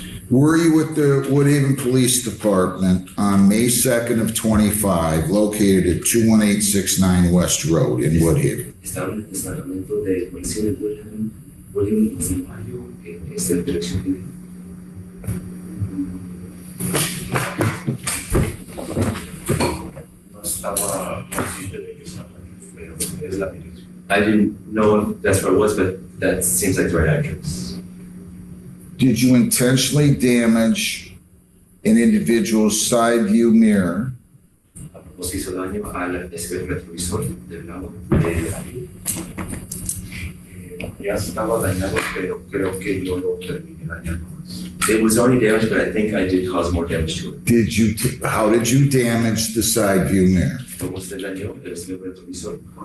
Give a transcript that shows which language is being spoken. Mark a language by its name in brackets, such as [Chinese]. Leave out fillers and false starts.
[English] Were you with the Woodhaven Police Department on May 2nd of 25, located at 21869 West Road in Woodhaven? [Spanish] Estaba en el departamento de policía de William municipal, es el dirección de No estaba consciente de que estaba ahí, pero es la dirección. [English] I didn't know if that's where it was, but that seems like the right address. Did you intentionally damage an individual's side view mirror [Spanish] A propósito, hizo daño al espejo retrovisor del lado de Ya estaba dañado, pero creo que yo lo terminé dañando más. [English] It was already damaged, but I think I did cause more damage to it. how did you damage the side view mirror? [Spanish] ¿Cómo se dañó el espejo retrovisor?